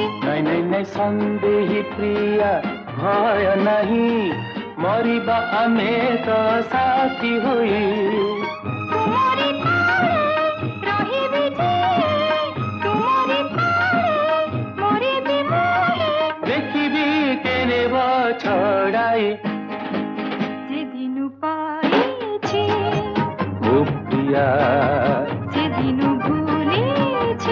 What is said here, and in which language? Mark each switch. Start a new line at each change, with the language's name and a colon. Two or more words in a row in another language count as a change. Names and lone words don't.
Odia: ନାଇଁ ନାଇଁ ନାଇଁ ସନ୍ଦେହୀ ପ୍ରିୟା ଭୟ ନାହିଁ ମରିବା ଆମେ ତ ସାଥୀ ହୋଇ ତୁମରି ପାରେ ରହିବି ଯେ ତୁମରି ପାରେ ମରିବି ମୋରେ ଦେଖିବି କେନେବ ଛଡ଼ାଇ
Bangla: যেদিন পাইছি
Odia: ଓ ପ୍ରିୟା
Bangla: সেদিন ভুলেছি